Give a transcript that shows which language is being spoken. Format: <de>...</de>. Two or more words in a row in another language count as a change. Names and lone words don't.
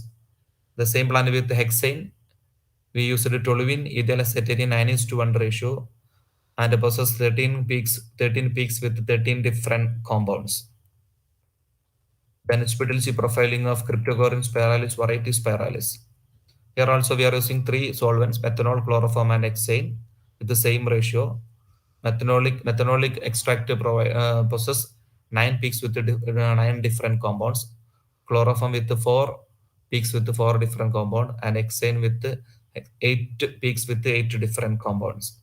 <en>The same plan with hexane, we used toluene ethyl acetate in 9:1 ratio, and possess 13 peaks with 13 different compounds. Then specialty profiling of Cryptogoryn spiralis variety spiralis. Here also we are using three solvents: methanol, chloroform, and hexane with the same ratio. Methanolic extract possess 9 peaks with 9 different compounds. Chloroform with 4 peaks with 4 different compounds, and hexane with 8 peaks with 8 different compounds.</en>